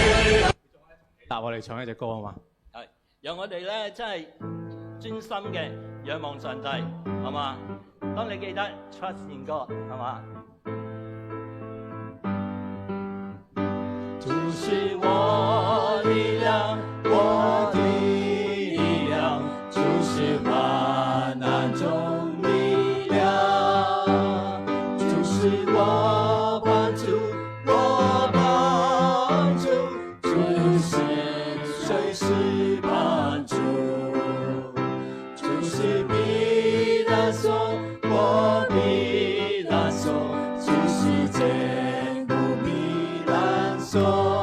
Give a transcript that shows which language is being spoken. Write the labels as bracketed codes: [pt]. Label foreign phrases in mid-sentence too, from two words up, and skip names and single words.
[yue] 答我哋唱一隻歌啊嘛！係讓我哋咧真係專心嘅仰望上帝，係嘛？當你記得 [en] trust in God， [yue] 係嘛？主是我力量，我的力量，主是患難中力量，主是我幫助，我幫助，主是隨時幫助，主是避難所，我避難所，主是堅固避難所。